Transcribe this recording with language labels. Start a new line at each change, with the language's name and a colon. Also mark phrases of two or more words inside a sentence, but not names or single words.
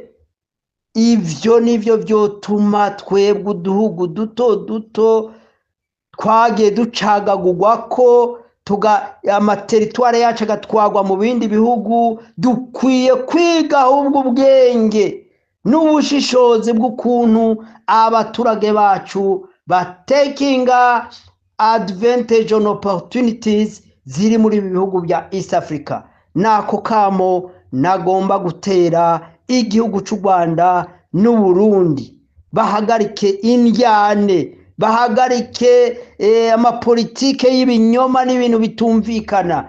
Rundi: Ivyo nivyo vyotuma twebwe uduhugu duto duto twagiye ducagagurwa ko amateritware yacu agatwagwa mu bindi bihugu, dukwiye kwiga ahubwo ubwenge n'ubushishozi bw'ukuntu abaturage bacu batakinga
English: advantage on opportunities
Rundi: ziri muri ibi bihugu bya East Africa. Nako kamo nagomba gutera igihugu cy'u Rwanda n'u Burundi, bahagarike indyane, bahagarike amapolitike y'ibinyoma n'ibintu bitumvikana.